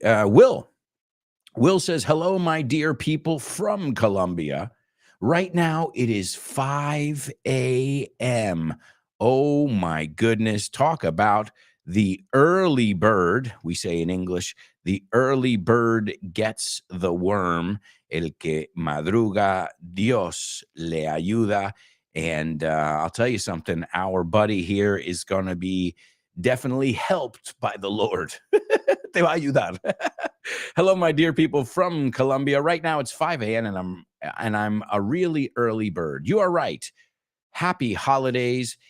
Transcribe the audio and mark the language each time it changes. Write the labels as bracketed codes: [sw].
[en] Will says, hello, my dear people from Colombia. Right now, it is 5 a.m. Oh, my goodness. Talk about The early bird, we say in English, the early bird gets the worm. [es] El que madruga, Dios le ayuda. [en] And I'll tell you something, our buddy here is going to be definitely helped by the Lord. [es] Te va a ayudar. [en] Hello, my dear people from Colombia. Right now it's 5 a.m. and I'm a really early bird. You are right. Happy holidays.